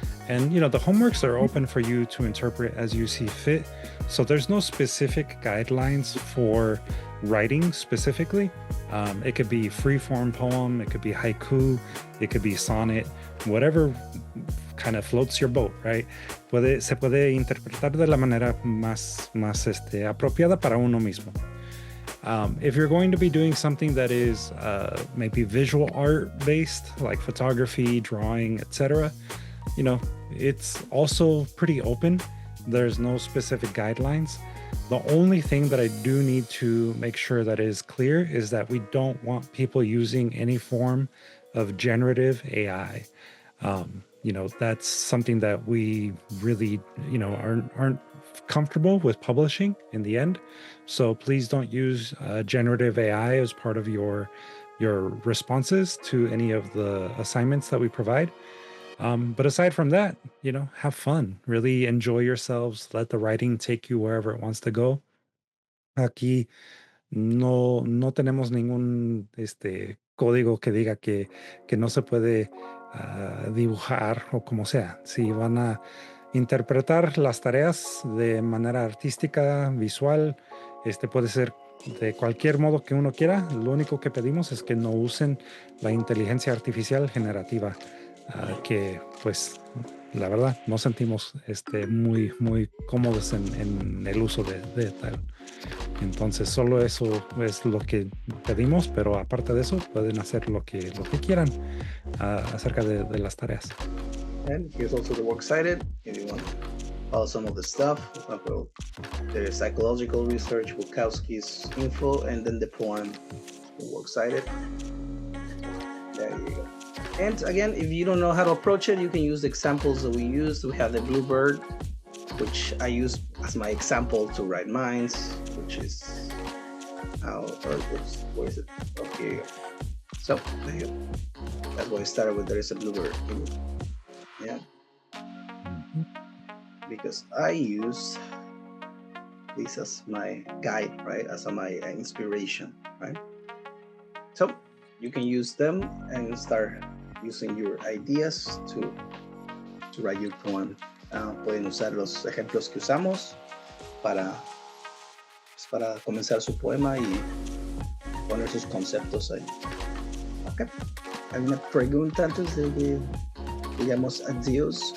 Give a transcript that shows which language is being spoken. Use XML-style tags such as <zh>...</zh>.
<en>And, the homeworks are open for you to interpret as you see fit. So there's no specific guidelines for writing specifically. It could be free-form poem, it could be haiku, it could be sonnet, whatever kind of floats your boat, right?</en> <es>Se puede interpretar de la manera más apropiada para uno mismo.</es> <en>If you're going to be doing something that is maybe visual art based, like photography, drawing, etc., it's also pretty open. There's no specific guidelines. The only thing that I do need to make sure that is clear is that we don't want people using any form of generative AI. That's something that we really, aren't comfortable with publishing in the end. So please don't use generative AI as part of your responses to any of the assignments that we provide. But aside from that, have fun, really enjoy yourselves, let the writing take you wherever it wants to go.</en> <es>Aquí no tenemos ningún código que diga que no se puede dibujar o como sea. Si van a interpretar las tareas de manera artística, visual, puede ser de cualquier modo que uno quiera. Lo único que pedimos es que no usen la inteligencia artificial generativa, que pues la verdad nos sentimos muy cómodos en el uso de tal. Entonces solo eso es lo que pedimos, pero aparte de eso pueden hacer lo que quieran acerca de las tareas.</es> <en>And here's also the works cited if you want to follow some of the stuff. For example, there's psychological research, Bukowski's info, and then the poem, the works cited. There you go. And again, if you don't know how to approach it, you can use the examples that we used. We have the Bluebird, which I use as my example to write minds, which is where is it? Oh, here you go. So there you go. That's why I started with there is a Bluebird. Yeah. Because I use this as my guide, right? As my inspiration, right? So you can use them and start using your ideas to write your poem.</en> <es>Pueden usar los ejemplos que usamos para comenzar su poema y poner sus conceptos ahí. Ok. Hay una pregunta antes de que digamos adiós.</es>